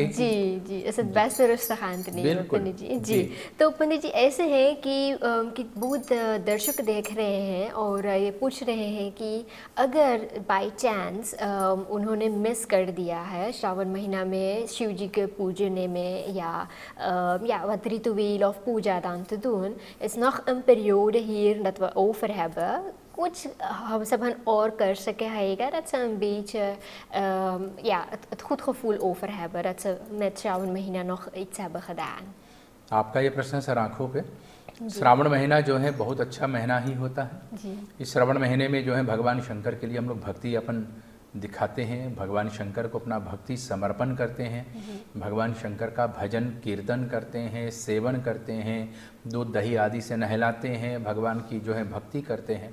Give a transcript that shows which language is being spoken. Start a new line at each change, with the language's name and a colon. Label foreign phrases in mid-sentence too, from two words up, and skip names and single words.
Hindi: जी जी, ऐसे वैसे रुस्ताखांत नहीं है पंडित जी। जी, तो पंडित जी ऐसे है कि बहुत दर्शक देख रहे हैं और ये पूछ रहे हैं कि अगर
English: by chance
Hindi: उन्होंने मिस कर दिया है श्रावण महीना में शिव जी के पूजने में
Dutch: ja, wat ritueel of puja dan te doen, is nog een periode hier dat we over hebben.
Hindi: Kuch hebben और कर सके हैगा,
Dutch: dat ze een beetje het goed gevoel over hebben dat ze met
Hindi: श्रावण महीना
Dutch: nog iets hebben gedaan.
Hindi: आपका ये प्रश्न सर आँखों पे। श्रावण महीना जो है बहुत अच्छा महीना ही होता है जी। इस श्रावण महीने में जो है भगवान शंकर के लिए हम लोग भक्ति अपन दिखाते हैं, भगवान शंकर को अपना भक्ति समर्पण करते हैं, भगवान शंकर का भजन कीर्तन करते हैं, सेवन करते हैं, दूध दही आदि से नहलाते हैं, भगवान की जो है भक्ति करते हैं।